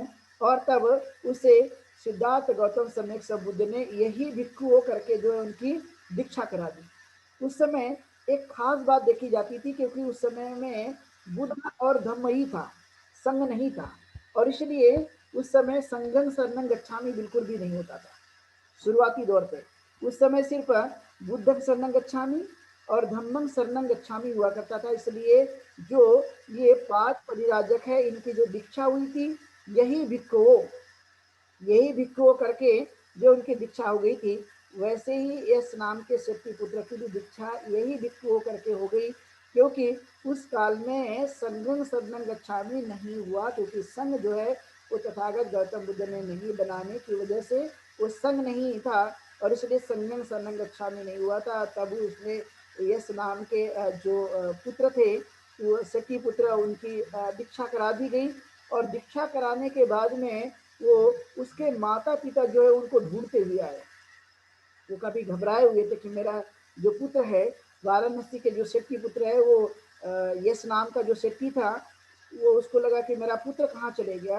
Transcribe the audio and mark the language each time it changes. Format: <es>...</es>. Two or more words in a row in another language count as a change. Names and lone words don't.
<hi>और तब उसे सिद्धार्थ गौतम सम्यक संबुद्ध ने यही भिक्षु हो करके जो है उनकी दीक्षा करा दी। उस समय एक खास बात देखी जाती थी, क्योंकि उस समय में बुद्ध और धम्म ही था, संघ नहीं था, और इसलिए उस समय</hi> <pi>संघं शरणं गच्छामि</pi> <hi>बिल्कुल भी नहीं होता था शुरुआती दौर पे। उस समय सिर्फ</hi> <pi>बुद्धं शरणं गच्छामि</pi> <hi>और</hi> <pi>धम्मं शरणं गच्छामि</pi> <hi>हुआ करता था। इसलिए जो ये 5 परिव्राजक है, इनकी जो दीक्षा हुई थी, यही भिक्षुओं यही भिक्षुओं करके जो उनकी दीक्षा हो गई थी, वैसे ही यस नाम के शक्तिपुत्र की भी दीक्षा यही भिक्षुओं करके हो गई, क्योंकि उस काल में</hi> <pi>संघं शरणं गच्छामि</pi> <hi>नहीं हुआ, क्योंकि संघ जो है वो तथागत गौतम बुद्ध ने नहीं बनाने की वजह से वो संघ नहीं था, और इसलिए</hi> <pi>संघं शरणं गच्छामि</pi> <hi>नहीं हुआ था। तब उसने यस नाम के जो पुत्र थे, वो शक्ति पुत्र, उनकी दीक्षा करा दी गई, और दीक्षा कराने के बाद में वो उसके माता पिता जो है उनको ढूंढते हुए आए। वो काफी घबराए हुए थे कि मेरा जो पुत्र है, वाराणसी के जो शेट्टी पुत्र है, वो यश नाम का जो शेट्टी था, वो उसको लगा कि मेरा पुत्र कहाँ चले गया।</hi>